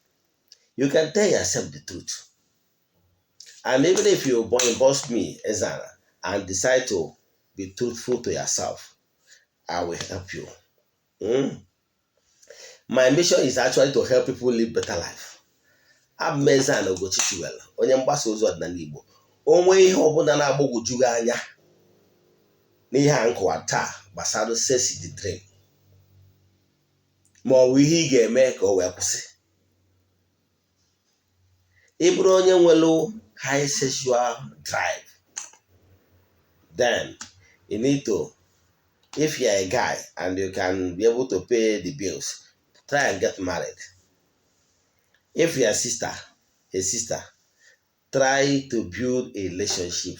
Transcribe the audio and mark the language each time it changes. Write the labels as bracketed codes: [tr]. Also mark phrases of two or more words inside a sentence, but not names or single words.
[en] You can tell yourself the truth. And even if you boss me, Eze-Ana, and decide to be truthful to yourself, I will help you. My mission is actually to help people live better life. [ig] I'm Eze-Ana Ugochi, onye mgbasa ozi ọdịnala Igbo. Onwe ihe ọbụla na-agbagwoju gị anya n'ihe a nkọwa taa gbasara [en] sex in the dream, [ig] ma ọ bụ ihe ị ga-eme ka o wee kwụsị. Ị bụrụ onye nwere [en] high sexual drive, then you need to, if you're a guy and you can be able to pay the bills, try and get married. If you're a sister, try to build a relationship.